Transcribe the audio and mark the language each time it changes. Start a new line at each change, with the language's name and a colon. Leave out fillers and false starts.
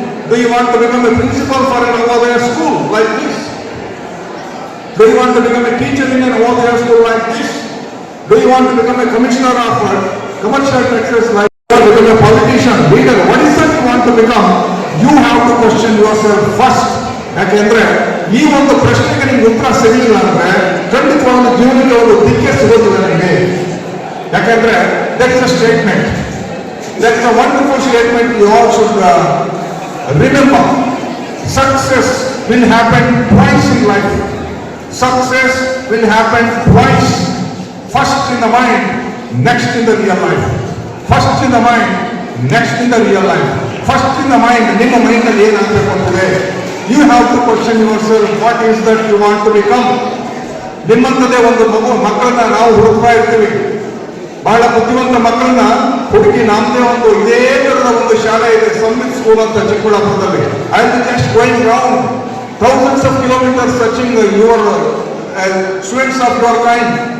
English: Do you want to become a principal for a Navodaya school like this? Do you want to become a teacher in a Navodaya school like this? Do you want to become a commissioner of commercial taxes like this? Do you want to become a politician, leader? What is that you want to become? You have to question yourself first.
Kannada: ಯಾಕೆಂದ್ರೆ ಈ ಒಂದು ಪ್ರಶ್ನೆಗೆ ನಿಮ್ಗೆ ಉತ್ತರ ಸಿಗಲಿಲ್ಲ ಅಂದ್ರೆ ಖಂಡಿತವಾದ ಜೀವನಕ್ಕೆ ಒಂದು ದಿಕ್ಕೆ ಸಿಗುತ್ತದೆ ನಿಮಗೆ. ಯಾಕೆಂದ್ರೆ
English: That is a statement, that is a wonderful statement. You all should remember, success will happen twice in life. Success will happen twice. First in the mind, next in the real life. First in the mind, next in the real life. First in the mind,
Kannada: ನಿಮ್ಮ ಮೈಂಡಲ್ಲಿ ಏನಾಗಬೇಕು ಅಂತಂದ್ರೆ
English: you have to question yourself, what is that you want to become?
Kannada: ನಿಮ್ಮಂಥದ್ದೇ ಒಂದು ಮಕ್ಕಳನ್ನ ನಾವು ಹುಡುಕ್ತಾ ಇರ್ತೀವಿ. ಬಹಳ ಬುದ್ಧಿವಂತ ಮಕ್ಕಳನ್ನ ಹುಡುಕಿ ನಮ್ಮದೇ ಒಂದು ಇದೇ ತರದ ಒಂದು ಶಾಲೆ ಇದೆ, ಸಂವಿತ್ ಸ್ಕೂಲ್ ಅಂತ ಚಿಕ್ಕಬಳ್ಳಾಪುರದಲ್ಲಿ.
English: I am just going round thousands of kilometres searching your students of your kind.